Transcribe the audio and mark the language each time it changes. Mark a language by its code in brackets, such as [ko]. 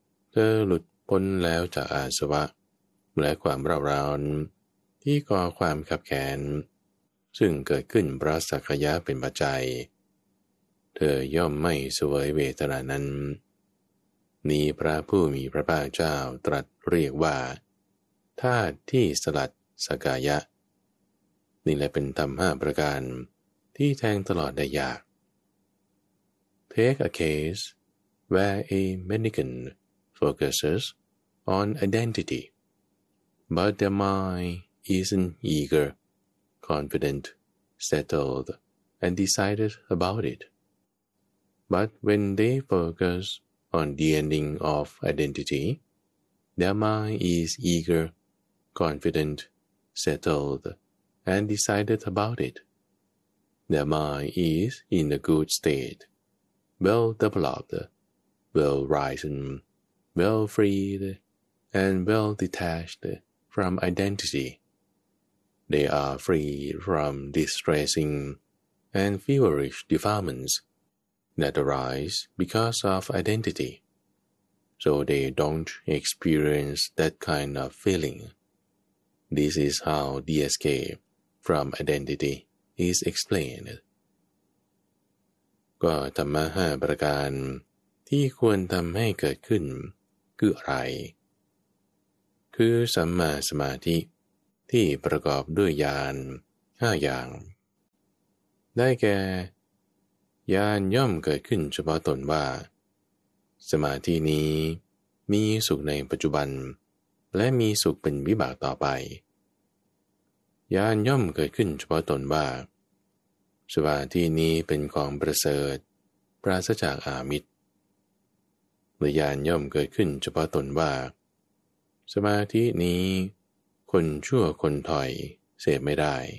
[th] เธอหลุดพ้นแล้วจากอาสวะและความเร่าร้อนที่ก่อความขับแค้นซึ่งเกิดขึ้นเพราะสักยะเป็นปัจจัยเธอย่อมไม่สวยเวทนานั้นนี้พระผู้มีพระภาคเจ้าตรัสเรียกว่าธาตุที่สลัดสกายะนี่แหละเป็นธรรมห้าประการที่แทงตลอดได้ยาก [en] Take a case where a mendicant focuses on identity, but their mind isn't eager, confident, settled, and decided about it. But when they focus on the ending of identity, their mind is eager, confident, settled, and decided about it. Their mind is in a good state, well developed, well risen, well freed, and well detached from identity. They are free from distressing and feverish defilements that arise because of identity. So they don't experience that kind of feeling. This is how the escape from identity is explained. [th] ก็ธรรมะ 5 ประการที่ควรทำให้เกิดขึ้นคืออะไรคือสัมมาสมาธิที่ประกอบด้วยญาณ5อย่าง ได้แก่ญาณย่อมเกิดขึ้นเฉพาะตนว่าสมาธินี้มีสุขในปัจจุบันและมีสุขเป็นวิบากต่อไปญาณย่อมเกิดขึ้นเฉพาะตนว่าสมาธินี้เป็นของประเสริฐปราศจากอามิตรและญาณย่อมเกิดขึ้นเฉพาะตนว่าสมาธินี้คนชั่วคนถอยเสพไม่ได้